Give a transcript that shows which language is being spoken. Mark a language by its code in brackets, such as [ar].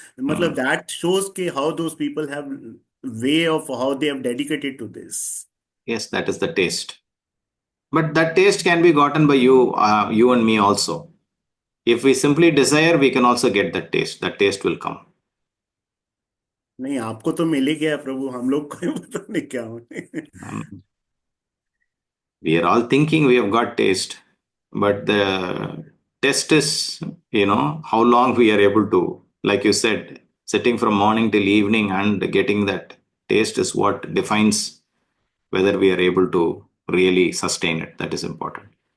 [en] Matlab, that shows how those people have way of how they have dedicated to this. Yes, that is the taste. But that taste can be gotten by you, you and me also. If we simply desire, we can also get that taste. That taste will come. [hi] नहीं आपको तो मिल ही गया प्रभु हम लोग को पता नहीं क्या होने [en] We are all thinking we have got taste, but the test is, how long we are able to, like you said, sitting from morning till evening and getting that taste is what defines whether we are able to really sustain it. That is important.